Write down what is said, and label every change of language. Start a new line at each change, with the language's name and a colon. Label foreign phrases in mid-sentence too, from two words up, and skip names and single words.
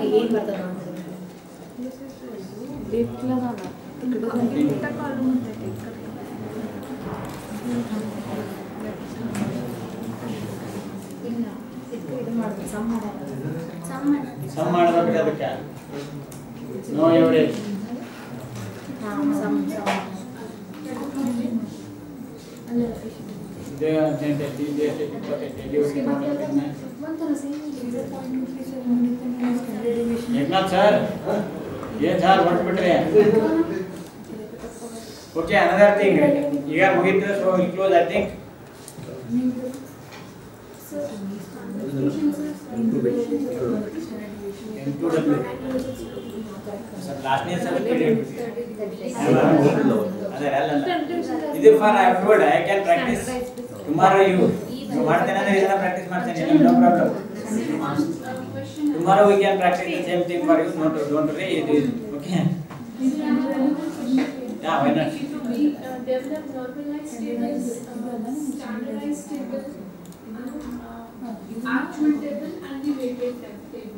Kannada: ಏನು ಬರ್ತದೆ ಇಲ್ಲ ಇದು ಮಾಡ್ಬೇಕು ಸಮ್ ಸಮ್ ಮಾಡಬೇಕು ಅದಕ್ಕೆ
English: no average
Kannada: ಸಮ್ ಅಲ್ಲ ಇದೆ 18 ಇದೆ 28 ಇಲ್ಲಿವರೆಗೆ ಮಾಡಬೇಕು ಒಂಥರ ಸೇಮ್
Hindi: एकनाथ सर ये सर
English: ಹೊರಟ್ಬಿಟ್ರೆ okay another thing
Kannada: ಈಗ ಮುಗಿತು
English: so will close I think Last name sir ಇದು for I told I can practice tomorrow you
Kannada: ಮಾಡ್ತೇನೆ ಅಂದ್ರೆ ಇದನ್ನ ಪ್ರಾಕ್ಟೀಸ್ ಮಾಡ್ತೇನೆ
English: no problem tomorrow we can practice the same thing for you don't worry it is okay yeah why not Develop normalized tables, standardized table, actual table and the weighted table.